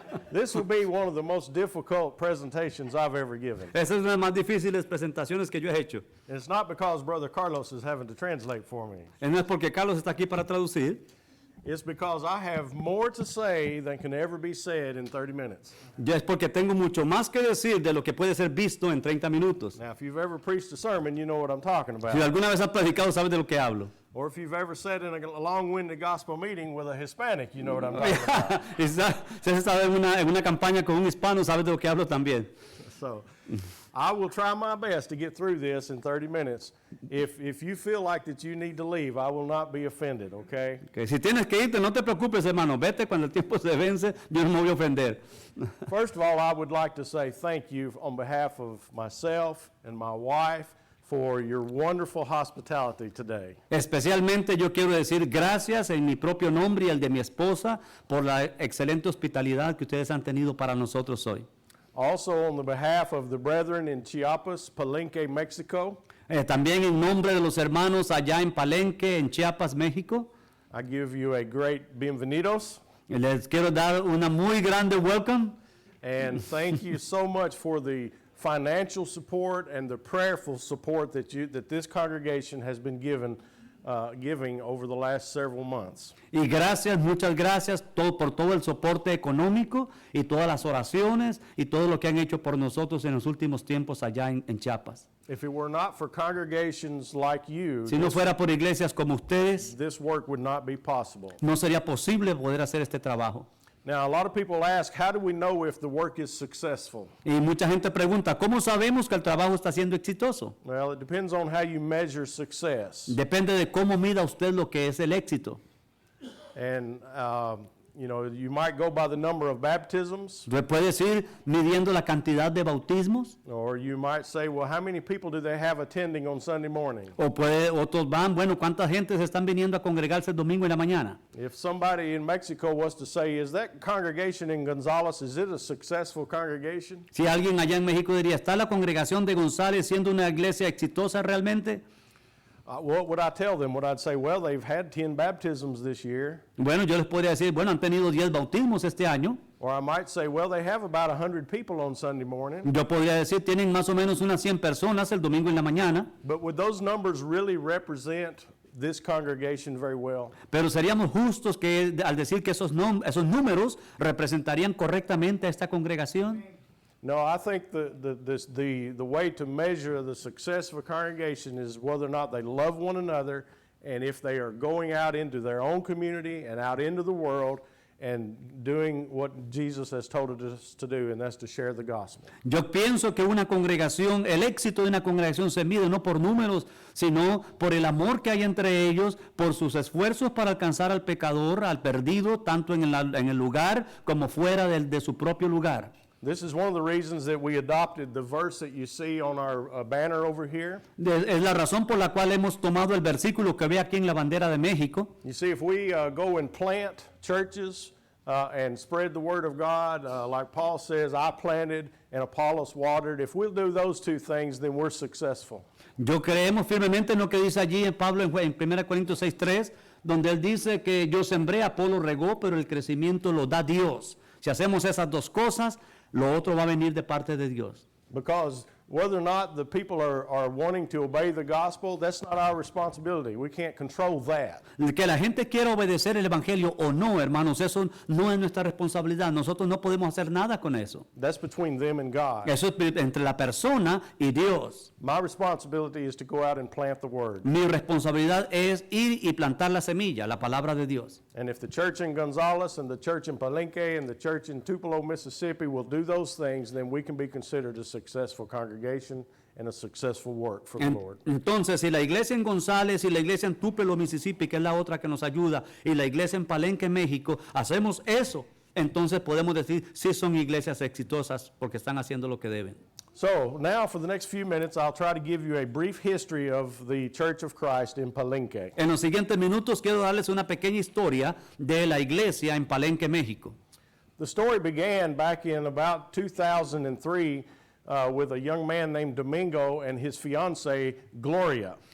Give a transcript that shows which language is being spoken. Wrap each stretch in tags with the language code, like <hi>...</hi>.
<en>This will be one of the most difficult presentations I've ever given.</en> <es>Esa es una de las más difíciles presentaciones que yo he hecho.</es> <en>And it's not because Brother Carlos is having to translate for me.</en> <es>No es porque Carlos está aquí para traducir.</es> <en>It's because I have more to say than can ever be said in 30 minutes.</en> <es>Ya es porque tengo mucho más que decir de lo que puede ser visto en 30 minutos.</es> <en>Now, if you've ever preached a sermon, you know what I'm talking</en> <es>Si</es> <en>about.</en> <es>alguna vez has predicado, sabes de lo que hablo.</es> <en>Or if you've ever sat in a long-winded gospel meeting with a Hispanic, you know what I'm talking about.</en> <es>Si has estado en una campaña con un hispano, sabes de lo que hablo también.</es> <en>So, I will try my best to get through this in 30 minutes. If you feel like that you need to leave, I will not be offended, okay?</en> <es>Que si tienes que irte, no te preocupes, hermano. Vete cuando el tiempo se vence, yo no me voy a ofender.</es> <en>First of all, I would like to say thank you on behalf of myself and my wife for your wonderful hospitality today.</en> <es>Especialmente yo quiero decir gracias en mi propio nombre y el de mi esposa por la excelente hospitalidad que ustedes han tenido para nosotros hoy.</es> <en>Also on the behalf of the brethren in Chiapas, Palenque, Mexico,</en> <es>También en nombre de los hermanos allá en Palenque, en Chiapas, México,</es> <en>I give you a great bienvenidos.</en> <es>les quiero dar una muy grande welcome.</es> <en>And thank you so much for the financial support and the prayerful support that this congregation has been giving over the last several months.</en> <es>Y gracias, muchas gracias por todo el soporte económico y todas las oraciones y todo lo que han hecho por nosotros en los últimos tiempos allá en Chiapas.</es> <en>If it were not for congregations like you,</en> <es>Si no fuera por iglesias como ustedes,</es> <en>this work would not be possible.</en> <es>no sería posible poder hacer este trabajo.</es> <en>Now, a lot of people ask, how do we know if the work is successful?</en> <es>Y mucha gente pregunta, ¿cómo sabemos que el trabajo está siendo exitoso?</es> <en>Well, it depends on how you measure success.</en> <es>Depende de cómo mida usted lo que es el éxito.</es> <en>And, you might go by the number of baptisms,</en> <es>Usted puede decir midiendo la cantidad de bautismos,</es> <en>or you might say, well, how many people do they have attending on Sunday morning?</en> <es>otros van, bueno, ¿cuánta gente se están viniendo a congregarse el domingo en la mañana?</es> <en>If somebody in Mexico was to say, is that congregation in Gonzales, is it a successful congregation?</en> <es>Si alguien allá en México diría, ¿está la congregación de Gonzales siendo una iglesia exitosa realmente?</es> <en>What would I tell them? Would I say, well, they've had 10 baptisms this year?</en> <es>Bueno, yo les podría decir, bueno, han tenido 10 bautismos este año.</es> <en>Or I might say, well, they have about 100 people on Sunday morning.</en> <es>Yo podría decir, tienen más o menos unas 100 personas el domingo en la mañana.</es> <en>But would those numbers really represent this congregation very well?</en> <es>Pero seríamos justos que al decir que esos números representarían correctamente a esta congregación.</es> <en>No, I think the way to measure the success of a congregation is whether or not they love one another, and if they are going out into their own community and out into the world and doing what Jesus has told us to do, and that's to share the gospel.</en> <es>Yo pienso que una congregación, el éxito de una congregación se mide no por números, sino por el amor que hay entre ellos, por sus esfuerzos para alcanzar al pecador, al perdido, tanto en el lugar como fuera de su propio lugar.</es> <en>This is one of the reasons that we adopted the verse that you see on our banner over here.</en> <es>Es la razón por la cual hemos tomado el versículo que ve aquí en la bandera de México.</es> <en>You see, if we go and plant churches and spread the word of God, like Paul says, I planted and Apollos watered, if we'll do those two things, then we're successful.</en> <es>Yo creemos firmemente en lo que dice allí en Pablo en 1 Corintios 6:3, donde él dice que yo sembré, Apolo regó, pero el crecimiento lo da Dios. Si hacemos esas dos cosas, lo otro va a venir de parte de Dios.</es> <en>Because whether or not the people are wanting to obey the gospel, that's not our responsibility. We can't control that.</en> <es>Que la gente quiera obedecer el evangelio o no, hermanos, eso no es nuestra responsabilidad. Nosotros no podemos hacer nada con eso.</es> <en>That's between them and God.</en> <es>Eso es entre la persona y Dios.</es> <en>My responsibility is to go out and plant the word.</en> <es>Mi responsabilidad es ir y plantar la semilla, la palabra de Dios.</es> <en>And if the church in Gonzales and the church in Palenque and the church in Tupelo, Mississippi will do those things, then we can be considered a successful congregation and a successful work for the Lord.</en> <es>Entonces, si la iglesia en Gonzales y la iglesia en Tupelo, Mississippi, que es la otra que nos ayuda, y la iglesia en Palenque, México, hacemos eso, entonces podemos decir, sí son iglesias exitosas porque están haciendo lo que deben.</es> <en>So now for the next few minutes, I'll try to give you a brief history of the Church of Christ in Palenque.</en> <es>En los siguientes minutos quiero darles una pequeña historia de la iglesia en Palenque, México.</es> <en>The story began back in about 2003 with a young man named Domingo and his fiancée, Gloria.</en>